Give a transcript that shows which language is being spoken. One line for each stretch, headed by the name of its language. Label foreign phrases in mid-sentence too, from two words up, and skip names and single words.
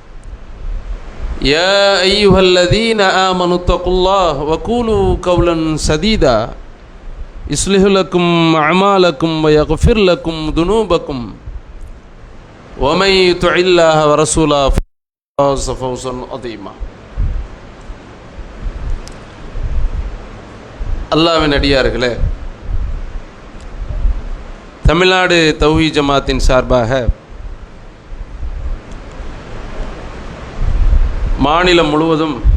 Arabic: يا أيها الذين آمنوا اتقوا الله وقولوا قولا سديدا يصلح لكم أعمالكم ويغفر لكم ذنوبكم ومن يطع الله ورسوله فقد فاز فوزا عظيما.
Tamil: அல்லாஹ்வின் அடியார்களே, தமிழ்நாடு தௌஹீத் ஜமாத்தின் சார்பாக மாநிலம் முழுவதும்